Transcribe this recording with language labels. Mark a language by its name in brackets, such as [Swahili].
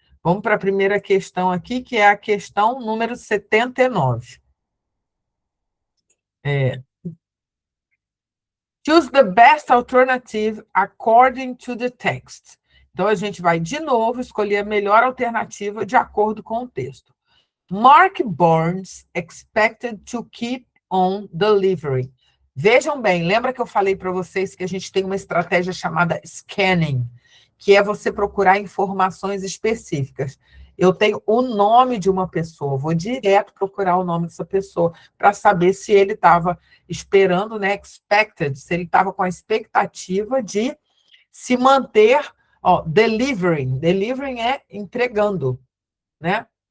[Portuguese] Vamos para a primeira questão aqui, que é a questão número 79. [English] Choose the best alternative according to the text. [Portuguese] Então, a gente vai, de novo, escolher a melhor alternativa de acordo com o texto. [English] Mark Burns expected to keep on delivering. [Portuguese] Vejam bem, lembra que eu falei para vocês que a gente tem uma estratégia chamada scanning, que é você procurar informações específicas. Eu tenho o nome de uma pessoa, vou direto procurar o nome dessa pessoa para saber se ele estava esperando, né, expected, se ele estava com a expectativa de se manter, ó, delivering é entregando, né?